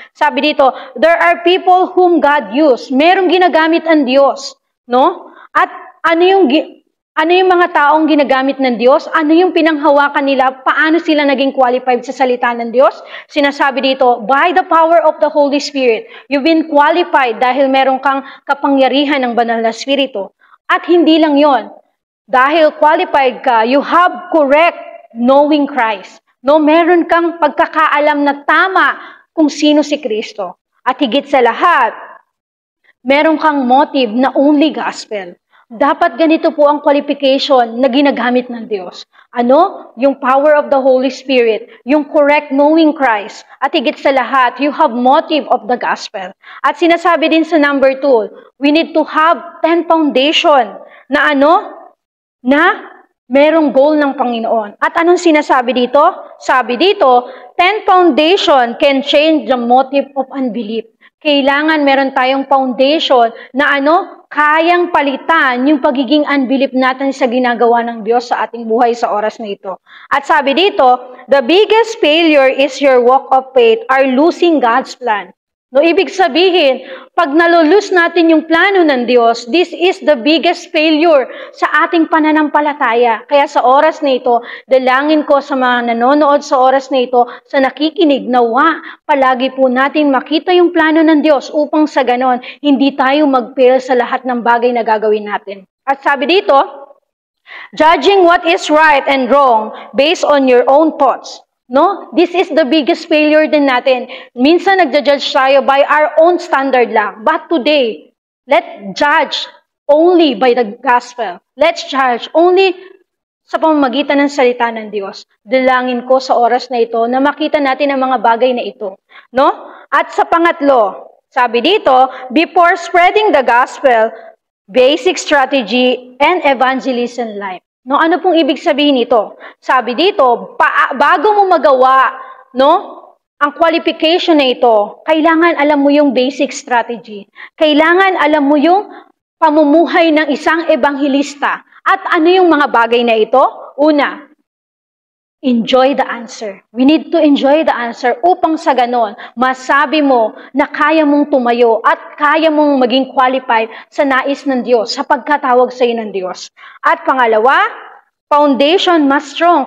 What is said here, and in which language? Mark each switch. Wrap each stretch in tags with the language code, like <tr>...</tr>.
<tl>Sabi dito,</tl> <en>there are people whom God used.</en> <tl>Merong ginagamit ang Diyos. No? At ano yung mga taong ginagamit ng Diyos? Ano yung pinanghawakan nila? Paano sila naging qualified sa salita ng Diyos? Sinasabi dito,</tl> <en>by the power of the Holy Spirit, you've been qualified</en> <tl>dahil meron kang kapangyarihan ng banal na Espiritu. At hindi lang yon.</tl> <en>Dahil qualified ka, you have correct knowing Christ.</en> <tl>No, meron kang pagkakaalam na tama kung sino si Kristo. At higit sa lahat, meron kang motive na only gospel. Dapat ganito po ang qualification na ginagamit ng Diyos.</tl> <en>Yung power of the Holy Spirit, yung correct knowing Christ.</en> <tl>At higit sa lahat,</tl> <en>you have motive of the gospel. At sinasabi din sa number 2, we need to have 10 foundation na na merong goal ng Panginoon.</en> <tl>At anong sinasabi dito?</tl> <en>Sabi dito, 10 foundation can change the motive of unbelief.</en> <tl>Kailangan meron tayong foundation na kayang palitan yung pagiging unbelief natin sa ginagawa ng Diyos sa ating buhay sa oras na ito.</tl> <en>At sabi dito, the biggest failure is your walk of faith are losing God's plan.</en> <tl>No, ibig sabihin, pag nalulus natin yung plano ng Diyos,</tl> <en>this is the biggest failure</en> <tl>sa ating pananampalataya. Kaya sa oras na ito, dalangin ko sa mga nanonood sa oras na ito, sa nakikinig, nawa, palagi po natin makita yung plano ng Diyos upang sa ganon, hindi tayo mag-fail sa lahat ng bagay na gagawin natin. At sabi dito,</tl> <en>judging what is right and wrong based on your own thoughts. No? This is the biggest failure din natin.</en> <tl>Minsan nagja-judge tayo</tl> <en>by our own standard lang. But today, let's judge only by the gospel. Let's judge only</en> <tl>sa pamamagitan ng salita ng Diyos. Dalangin ko sa oras na ito na makita natin ang mga bagay na ito.</tl> <en>No?</en> <tl>At sa pangatlo, sabi dito,</tl> <en>before spreading the gospel, basic strategy and evangelism life.</en> <tl>No, ano pong ibig sabihin nito? Sabi dito, bago mo magawa, ang qualification na ito, kailangan alam mo yung basic strategy. Kailangan alam mo yung pamumuhay ng isang ebanghelista. At ano yung mga bagay na ito? Una,</tl> <en>enjoy the answer. We need to enjoy the answer</en> <tl>upang sa ganon, masabi mo na kaya mong tumayo at kaya mong maging qualified sa nais ng Diyos, sa pagkatawag sa iyo ng Diyos. At pangalawa,</tl> <en>foundation must strong.</en>